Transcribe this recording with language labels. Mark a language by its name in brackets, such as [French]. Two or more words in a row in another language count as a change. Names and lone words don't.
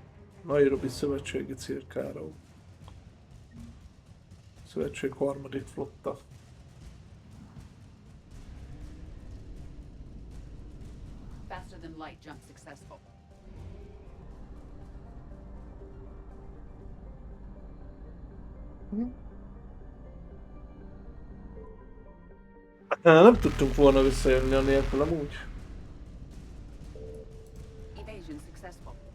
[Hungarian] Nairobi szövetségi cirkáról. Szövetség harmadik flotta. [English] Faster than light jump successful. [Hungarian] Nem tudtunk volna visszajönni a nélkül amúgy. [English] Evasion successful.